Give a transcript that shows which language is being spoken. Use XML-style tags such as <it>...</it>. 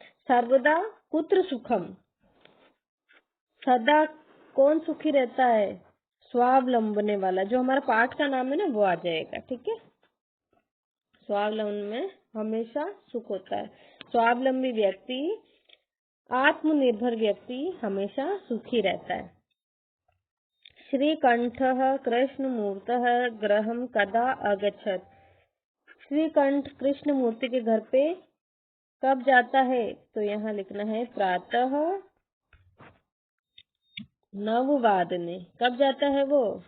<sa>सर्वदा कुत्र सुखम,</sa> <hi>सदा कौन सुखी रहता है? स्वावलंबने वाला, जो हमारा पाठ का नाम है ना वो आ जाएगा। ठीक है, स्वावलंबन में हमेशा सुख होता है। स्वावलंबी व्यक्ति, आत्मनिर्भर व्यक्ति हमेशा सुखी रहता है।</hi> <sa>श्रीकंठः कृष्णमूर्तः गृहं कदा अगच्छत्।</sa> <hi>श्रीकंठ कृष्ण मूर्ति के घर पे कब जाता है? तो यहाँ लिखना है प्रातः 9 कब जाता है वो?</hi>